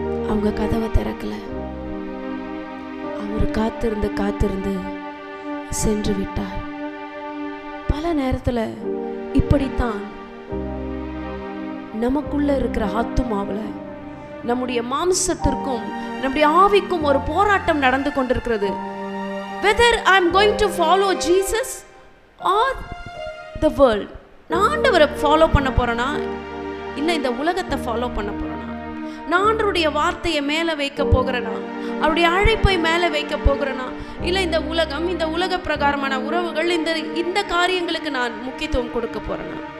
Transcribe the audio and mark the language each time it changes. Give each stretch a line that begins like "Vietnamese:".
Tamil: அவங்க கதவை திறக்கல. அவர் காத்திருந்து காத்திருந்து சென்று விட்டார். பல நேரத்துல இப்படித்தான் நமக்குள்ள இருக்கிற ஆத்துமாவுல, நம்முடைய மாம்சத்திற்கும் நம்முடைய ஆவிக்கும் ஒரு போராட்டம் நடந்து கொண்டிருக்கிறது.
English: whether I am going to follow Jesus or the world.
Tamil: நான் ஆண்டவரை ஃபாலோ பண்ண போறேனா இல்ல இந்த உலகத்தை ஃபாலோ பண்ண போறேனா? நான் ஆண்டவருடைய வார்த்தையை மேலே வைக்க போகிறேனா, அவருடைய அழைப்பை மேலே வைக்க போகிறேனா, இல்லை இந்த உலகம், இந்த உலக பிரகாரமான உறவுகள், இந்த காரியங்களுக்கு நான் முக்கியத்துவம் கொடுக்க போறேனா?